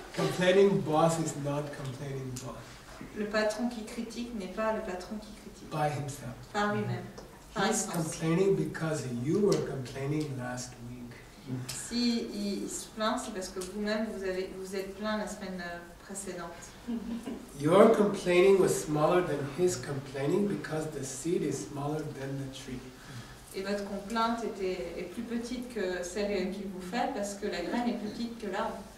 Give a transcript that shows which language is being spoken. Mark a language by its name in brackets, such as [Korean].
[English] Complaining boss is not complaining boss [French] Le patron qui critique n'est pas le patron qui critique [English] by himself. [French] par lui-même, par [English] He's [French] essence. [English] complaining because you were complaining last week. [French] Si il se plaint, c'est parce que vous-même vous êtes plaint la semaine précédente. [English] Your complaining was smaller than his complaining because the seed is smaller than the tree. [French] Et votre complainte est plus petite que celle qu'il vous fait parce que la graine est plus petite que l'arbre.